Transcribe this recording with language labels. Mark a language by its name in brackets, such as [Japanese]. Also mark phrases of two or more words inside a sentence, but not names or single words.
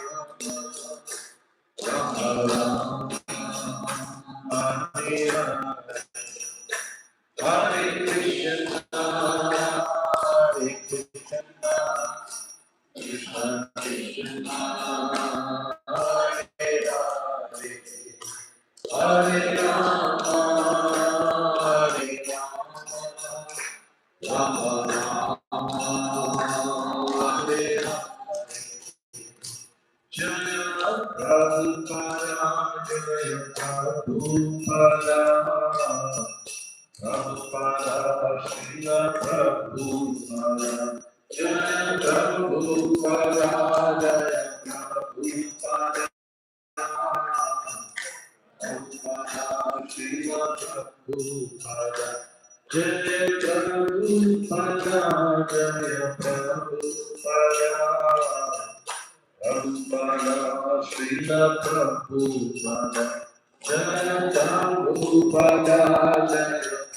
[Sanskrit] Rama Rama Hare Hare Krishna Hare Krishna Krishna Hare Hare Hare Rama Hare Rama Rama Hare Jaya Prabhupada Jaya Prabhupada Prabhupada Srila Prabhupada Jaya Prabhupada Jaya Prabhupada Prabhupada Srila Prabhupada Jaya Prabhupada Jaya Prabhupada Prabhupada Srila Prabhupada Jaya Prabhupada Jaya